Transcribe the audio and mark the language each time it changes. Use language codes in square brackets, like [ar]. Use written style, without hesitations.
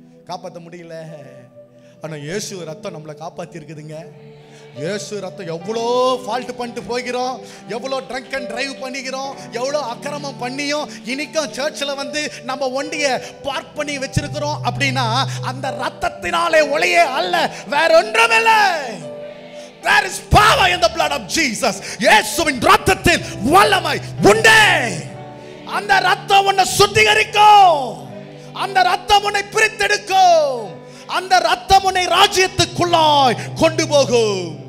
[ta] காப்பாற்ற முடியல. ஆனா இயேசு ரத்தம் நம்மளை காப்பாத்தி இருக்குதுங்க. இயேசு ரத்தம் எவ்வளோ ஃபால்ட் பண்ணிட்டு போகிறோம், எவ்வளோ ட்ரங்க் அண்ட் டிரைவ் பண்ணிக்கிறோம், எவ்வளோ அக்கிரமம் பண்ணியும் இன்னைக்கும் சர்ச்சில் வந்து நம்ம ஒண்டிய பார்க் பண்ணி வச்சிருக்கிறோம் அப்படின்னா அந்த ரத்தத்தினாலே ஒளியே அல்ல, வேற ஒன்றுமில்லை. [en] There is power in the blood of Jesus. [ta] இயேசுவின் ரத்தத்தில் வல்லமை உண்டு. அந்த ரத்தம் உன்னை சுத்திகரிக்கும், அந்த ரத்தம் உன்னை பிரித்தெடுக்கும், அந்த ரத்தம் உன்னை ராஜ்யத்துக்குள்ளாய் கொண்டு போகும்.